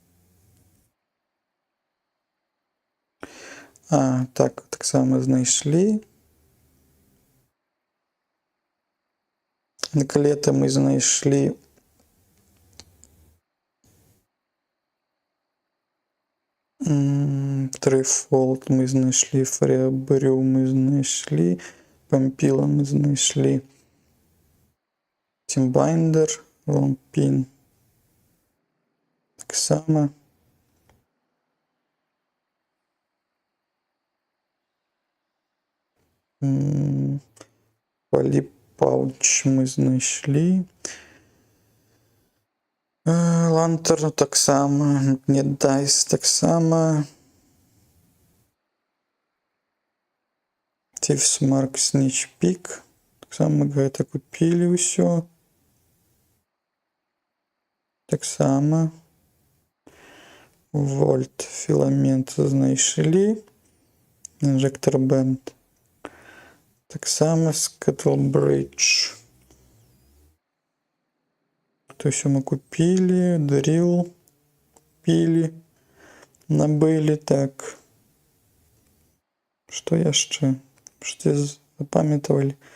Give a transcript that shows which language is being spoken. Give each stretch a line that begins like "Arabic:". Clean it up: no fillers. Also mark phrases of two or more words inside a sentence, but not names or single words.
Belarusian: Так, таксама знайшлі. Накалета мы знайшлі.
Ukrainian: Трифолд ми знайшли, Фребрю ми знайшли, Пампіла ми знайшли, Тімбайндер, Ломпін. Так само. Поліпауч ми знайшли. Лантер так само, Недайс так само. Тівсмарк, Снічпік. Так само ми
Belarusian: гэта купілі ўсё.
Ukrainian: Так само.
Belarusian: Вольт, філамент знайшлі.
Ukrainian: Інжектор бенд. Так само Скетлбридж.
Russian: То все мы купили, дрил купили, набыли, так.
Belarusian: Что яшчэ? Что запамятовали?